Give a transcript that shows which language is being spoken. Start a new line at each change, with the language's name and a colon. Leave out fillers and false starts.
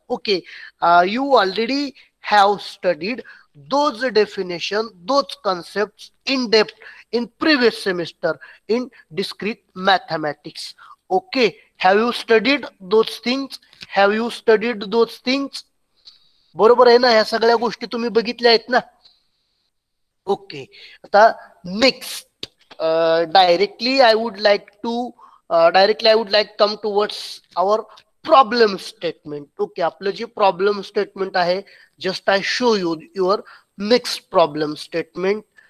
English: Okay, you already have studied those definition, those concepts in depth in previous semester in discrete mathematics. Okay, have you studied those things? Have you studied those things?
Marathi: बरोबर आहे ना, ह्या सगळ्या गोष्टी तुम्ही बघितल्या आहेत ना.
English: Okay, आता next directly I would like come towards our problem statement. Okay,
Marathi: आपलं जे problem statement आहे,
English: just I show you your next problem statement.